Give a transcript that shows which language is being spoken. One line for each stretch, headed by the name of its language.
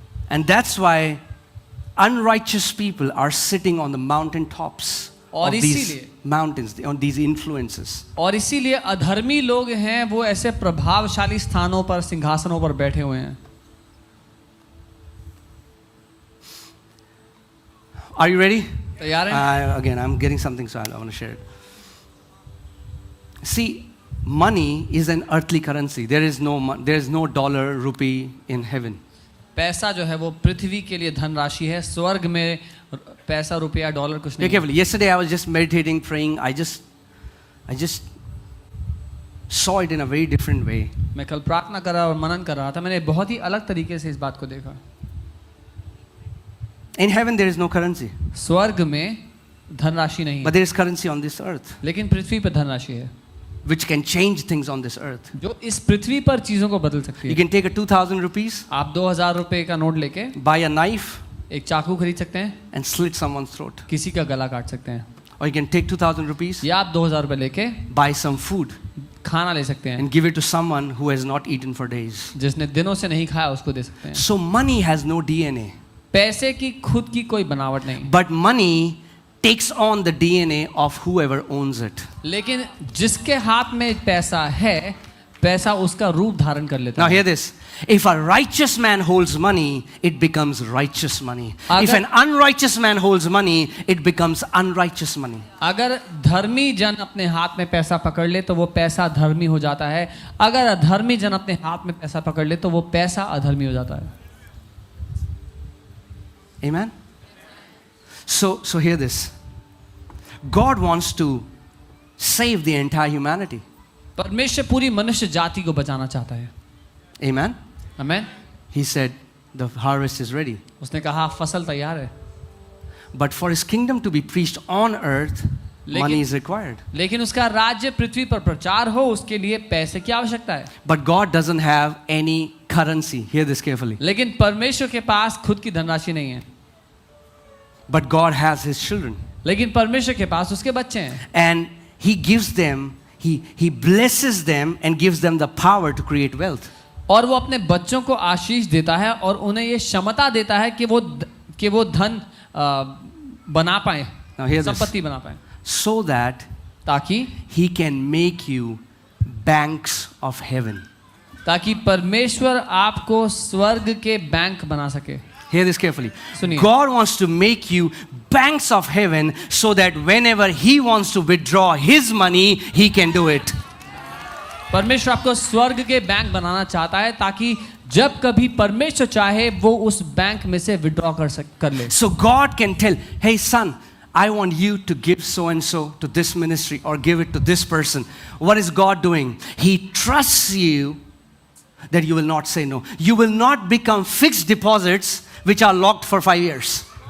English: And that's why unrighteous people are sitting on the mountain tops of these mountains, on these influences.
Hindi: और इसीलिए अधर्मी लोग हैं वो ऐसे प्रभावशाली स्थानों पर, सिंहासनों पर बैठे हुए हैं.
English: Are you ready?
Hindi: तैयार हैं?
English: Again, I'm getting something, so I want to share it. See, money is an earthly currency. There is no dollar, rupee in heaven.
Hindi: पैसा जो है वो पृथ्वी के लिए धनराशि है. स्वर्ग में पैसा, रुपया, डॉलर कुछ नहीं.
English: Carefully. Yesterday I was just meditating, praying. I just saw it in a very different way.
Hindi: मैं कल प्रार्थना कर रहा और मनन कर रहा था. मैंने बहुत ही अलग तरीके से इस बात को देखा.
English: In heaven there is no currency.
Hindi: स्वर्ग में धनराशि नहीं है,
English: But there is currency on this earth,
Hindi: लेकिन पृथ्वी पर धनराशि है
English: which can change things on this earth.
Hindi: जो इस पृथ्वी पर चीजों को बदल सकती
English: You
Hindi: है.
English: can take a 2,000 rupees,
Hindi: आप 2000 रुपए का नोट लेके
English: buy a knife,
Hindi: एक चाकू खरीद सकते हैं,
English: and slit someone's throat.
Hindi: किसी का गला काट सकते हैं.
English: Or you can take 2,000 rupees,
Hindi: या आप 2000 रुपए लेके
English: buy some food,
Hindi: खाना ले सकते हैं,
English: and give it to someone who has not eaten for days.
Hindi: जिसने दिनों से नहीं खाया उसको दे सकते हैं.
English: So money has no DNA.
Hindi: पैसे की खुद की कोई बनावट नहीं,
English: But money takes on the DNA of whoever owns it.
Hindi: लेकिन जिसके हाथ में पैसा है, पैसा उसका रूप धारण कर लेता
English: Now
Hindi: है.
English: hear this. If a righteous man holds money, it becomes righteous money. If an unrighteous man holds money, it becomes unrighteous money.
Hindi: अगर धर्मी जन अपने हाथ में पैसा पकड़ ले तो वो पैसा धर्मी हो जाता है. अगर अधर्मी जन अपने हाथ में पैसा पकड़ ले तो वो पैसा अधर्मी हो जाता है.
English: Amen? So hear this. God wants to save the entire humanity.
Hindi: परमेश्वर पूरी मनुष्य जाति को बचाना चाहता है.
English: Amen?
Hindi: आमीन.
English: He said, the harvest is ready.
Hindi: उसने कहा फसल तैयार है,
English: But for his kingdom to be preached on earth, money is required.
Hindi: लेकिन उसका राज्य पृथ्वी पर प्रचार हो उसके लिए पैसे की आवश्यकता है.
English: But God doesn't have any currency. Hear this carefully.
Hindi: लेकिन परमेश्वर के पास खुद की धनराशि नहीं है,
English: But God has his children.
Hindi: लेकिन परमेश्वर के पास उसके बच्चे हैं.
English: And he gives them, he blesses them and gives them the power to create wealth.
Hindi: और वो अपने बच्चों को आशीष देता है और उन्हें ये क्षमता देता है कि वो धन बना पाए,
English: Now hear this.
Hindi: संपत्ति बना पाए.
English: So that
Hindi: ताकि
English: He can make you banks of heaven.
Hindi: ताकि परमेश्वर आपको स्वर्ग के बैंक बना सके.
English: Hear this carefully.
Hindi: सुनिए.
English: God wants to make you banks of heaven so that whenever He wants to withdraw His money, He can do it.
Hindi: परमेश्वर आपको स्वर्ग के बैंक बनाना चाहता है ताकि जब कभी परमेश्वर चाहे वो उस बैंक में से विड्रॉ कर ले.
English: So God can tell, hey son, I want you to give so and so to this ministry or give it to this person. What is God doing? He trusts you that you will not say no. You will not become fixed deposits which are locked for 5 years.